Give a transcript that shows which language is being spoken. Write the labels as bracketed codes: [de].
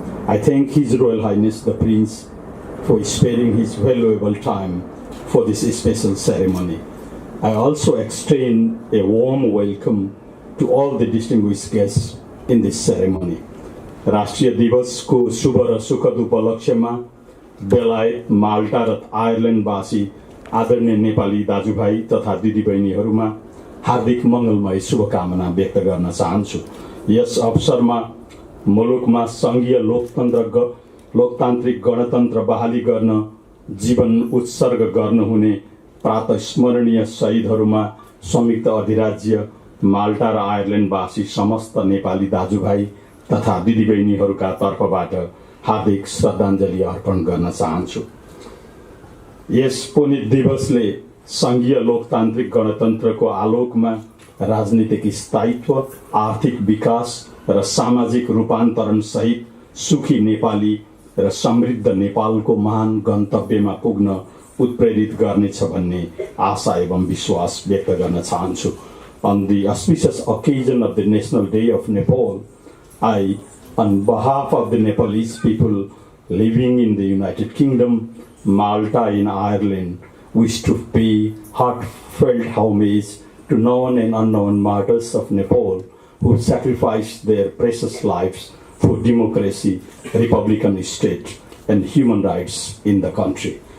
[en] I thank His Royal Highness the Prince for sparing his valuable time for this special ceremony. I also extend a warm welcome to all the distinguished guests in this ceremony. [ne] राष्ट्रिय दिवसको शुभ र सुखद उपलक्ष्यमा बेलायत, माल्टा र आयरल्यान्डवासी आदरणीय नेपाली दाजुभाइ तथा दिदीबहिनीहरूमा हार्दिक मङ्गलमय शुभकामना व्यक्त गर्न चाहन्छु। यस अवसरमा मुलुकमा सङ्घीय लोकतान्त्रिक गणतन्त्र बहाली गर्न जीवन उत्सर्ग गर्नुहुने प्रातस्मरणीय शहीदहरूमा संयुक्त अधिराज्य माल्टा र आयरल्यान्डवासी समस्त नेपाली दाजुभाइ तथा दिदीबहिनीहरूका तर्फबाट हार्दिक श्रद्धाञ्जली अर्पण गर्न चाहन्छु। यस पुनित दिवसले सङ्घीय लोकतान्त्रिक गणतन्त्रको आलोकमा राजनीतिक स्थायित्व, आर्थिक विकास र सामाजिक रूपान्तरण सहित सुखी नेपाली र समृद्ध नेपालको महान गन्तव्यमा पुग्न उत्प्रेरित गर्नेछ भन्ने आशा एवं विश्वास व्यक्त गर्न चाहन्छु। [en] On the auspicious occasion of the National Day of Nepal, I, on behalf of the Nepalese people living in the United Kingdom, Malta and Ireland, wish to pay heartfelt homage to known and unknown martyrs of Nepal who sacrificed their precious lives for democracy, republican state, and human rights in the country.